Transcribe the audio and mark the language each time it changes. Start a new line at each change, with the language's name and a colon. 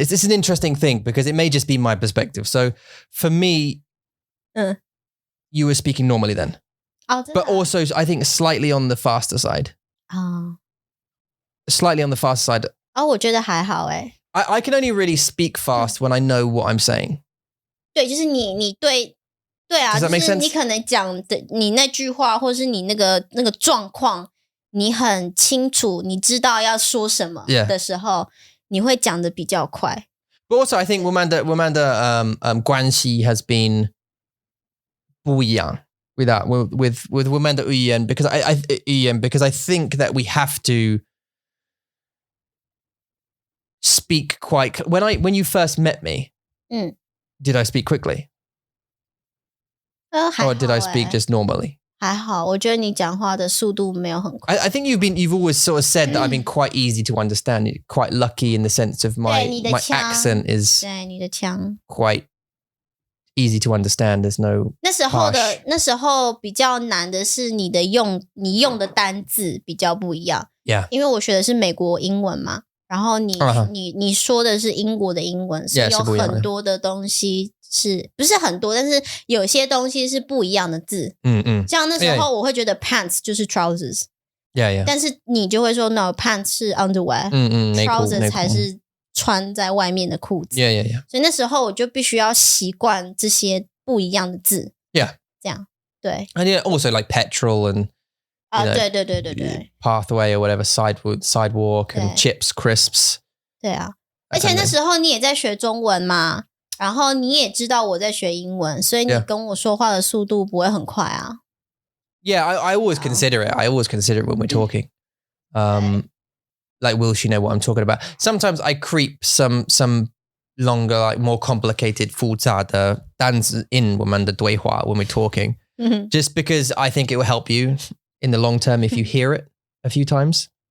English: It's an interesting thing because it may just be my perspective. So for me, you were speaking normally then. But also I think slightly on the faster side. Slightly on the faster side.
Chinese: 我觉得还好哎。
English: I can only really speak fast when I know what I'm saying.
Chinese: 对，就是你对啊，就是你可能讲的你那句话，或是你那个状况，你很清楚，你知道要说什么的时候，你会讲的比较快。
English: But also, I think
Chinese: 我们的关系
English: has been
Chinese: 不一样
English: with that with
Chinese: 我们的语言
English: because I think that we have to speak quite. When you first met me, did I speak quickly? Or did I speak just normally?
Chinese: 还好，我觉得你讲话的速度没有很快。
English: I think you've always sort of said that I've been quite easy to understand. Quite lucky in the sense of my accent is
Chinese: 对你的腔
English: quite easy to understand. There's no
Chinese: 那时候比较难的是你用的单字比较不一样。
English: Yeah.
Chinese: 因为我学的是美国英文嘛，然后你说的是英国的英文，所以有很多的东西。是不是很多？但是有些东西是不一样的字。像那时候我会觉得 pants 就是 trousers。但是你就会说 no pants 是 underwear。 trousers 才是穿在外面的裤子。所以那时候我就必须要习惯这些不一样的字。这样对。
English: And also like petrol and
Chinese: 对
English: pathway or whatever sidewalk and chips crisps。
Chinese: 对啊，而且那时候你也在学中文嘛。然后你也知道我在学英文，所以你跟我说话的速度不会很快啊。
English: Yeah, I always consider it. I always consider it when we're talking. Like, will she know what I'm talking about? Sometimes I creep some longer, like more complicated
Chinese: 复杂的单词
English: in
Chinese: 我们的对话
English: when we're talking, just because I think it will help you in the long term if you hear it a few times.